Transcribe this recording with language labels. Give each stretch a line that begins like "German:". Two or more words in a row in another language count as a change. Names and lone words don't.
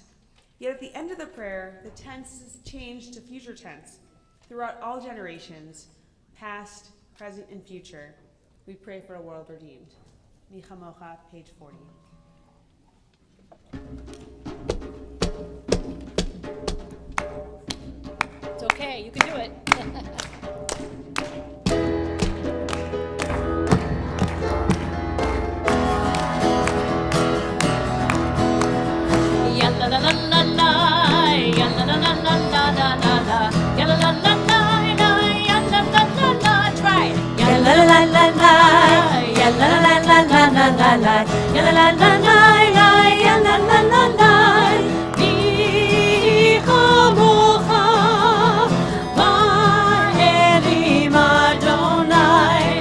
English: Yet at the end of the prayer, the tense is changed to future tense throughout all generations, past, present, and future. We pray for a world redeemed. Mi Chamocha, page 40. It's okay, you can do it. Ya la la la la la, ya la la la la la la la la, ya la la la la la, ya la la la la. Try it. Ya la la la la la, ya la la la la la la la la, ya la la la la la, ya la la la la.
Hebrew: מי כמכה באלם יהוה.